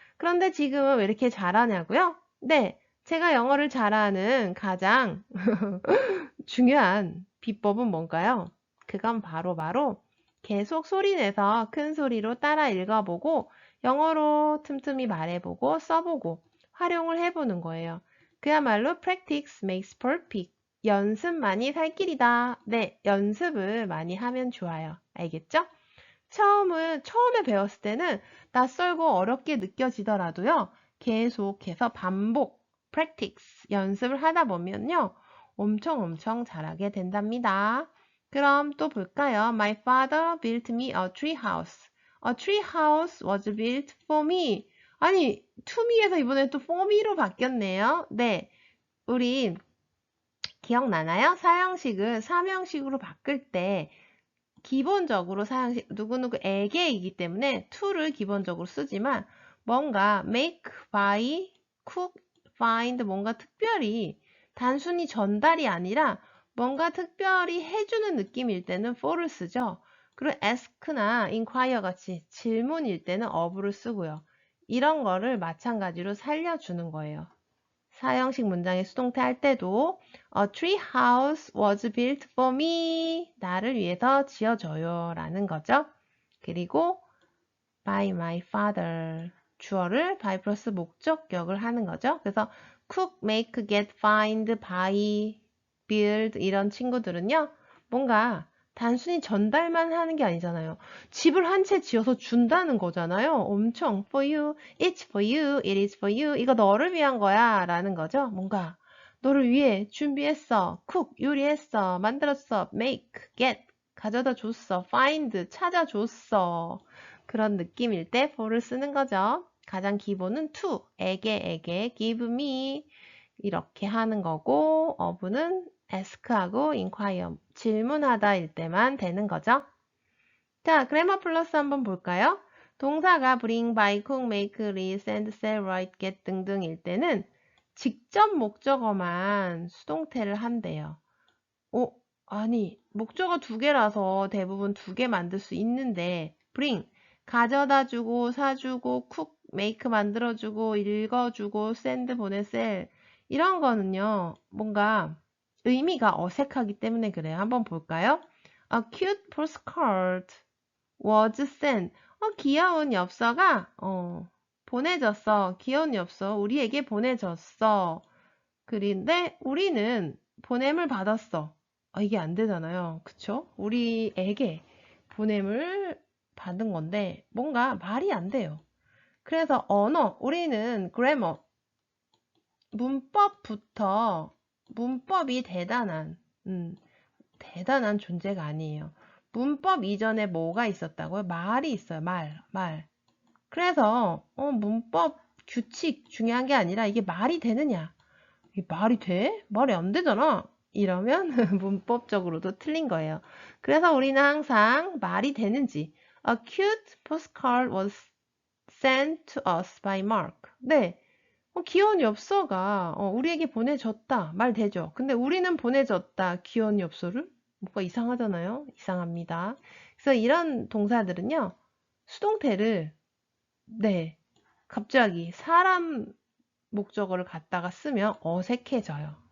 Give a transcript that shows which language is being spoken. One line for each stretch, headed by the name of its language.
Korean: 그런데 지금은 왜 이렇게 잘하냐고요? 네, 제가 영어를 잘하는 가장 중요한 비법은 뭔가요? 그건 바로 계속 소리내서 큰 소리로 따라 읽어보고 영어로 틈틈이 말해보고 써보고 활용을 해보는 거예요. 그야말로
English: practice makes perfect.
Korean: 연습만이 살 길이다. 네, 연습을 많이 하면 좋아요. 알겠죠? 처음에 배웠을 때는 낯설고 어렵게 느껴지더라도요. 계속해서 반복, practice, 연습을 하다 보면요. 엄청 잘하게 된답니다. 그럼 또 볼까요?
English: My father built me a tree house. A tree house was built for me.
Korean: 아니, to me에서 이번에 또 for me로 바뀌었네요. 네, 우리 기억나나요? 사형식을 삼형식으로 바꿀 때 기본적으로 사형식 누구누구에게이기 때문에 to를 기본적으로 쓰지만 뭔가 make, buy, cook, find 뭔가 특별히 단순히 전달이 아니라 뭔가 특별히 해주는 느낌일 때는 for를 쓰죠. 그리고 ask나 inquire 같이 질문일 때는 of를 쓰고요. 이런 거를 마찬가지로 살려주는 거예요. 사형식 문장의 수동태 할 때도
English: A tree house was built for me.
Korean: 나를 위해서 지어져요. 라는 거죠.
English: 그리고 by my father.
Korean: 주어를 by 플러스 목적격을 하는 거죠. 그래서 cook, make, get, find, buy, build 이런 친구들은요. 뭔가 단순히 전달만 하는 게 아니잖아요. 집을 한 채 지어서 준다는 거잖아요. 엄청
English: for you, it's for you, it is for you.
Korean: 이거 너를 위한 거야 라는 거죠. 뭔가 너를 위해 준비했어, cook, 요리했어, 만들었어, make, get, 가져다 줬어, find, 찾아줬어. 그런 느낌일 때 for를 쓰는 거죠. 가장 기본은 to, 에게, give me 이렇게 하는 거고 어부는 ask하고 inquire, 질문하다일 때만 되는 거죠. 자, 그래머 플러스 한번 볼까요? 동사가 bring, buy, cook, make, read, send, sell, write, get 등등일 때는 직접 목적어만 수동태를 한대요. 아니, 목적어 두 개라서 대부분 두 개 만들 수 있는데 bring, 가져다 주고, 사주고, cook, make 만들어주고, 읽어주고, send, 보내, sell 이런 거는요, 뭔가 의미가 어색하기 때문에 그래요. 한번 볼까요?
English: A cute postcard was sent.
Korean: 귀여운 엽서가 보내졌어. 귀여운 엽서 우리에게 보내졌어. 그런데 우리는 보냄을 받았어. 이게 안 되잖아요. 그쵸? 우리에게 보냄을 받은 건데 뭔가 말이 안 돼요. 그래서 언어, 우리는 grammar, 문법부터 문법이 대단한 존재가 아니에요. 문법 이전에 뭐가 있었다고요? 말이 있어요. 말. 그래서 문법 규칙 중요한 게 아니라 이게 말이 되느냐? 이게 말이 돼? 말이 안 되잖아. 이러면 문법적으로도 틀린 거예요. 그래서 우리는 항상 말이 되는지
English: A cute postcard was sent to us by Mark.
Korean: 네. 귀여운 엽서가 우리에게 보내졌다. 말 되죠. 근데 우리는 보내졌다. 귀여운 엽서를? 뭔가 이상하잖아요. 이상합니다. 그래서 이런 동사들은요. 수동태를 네. 갑자기 사람 목적어를 갖다가 쓰면 어색해져요.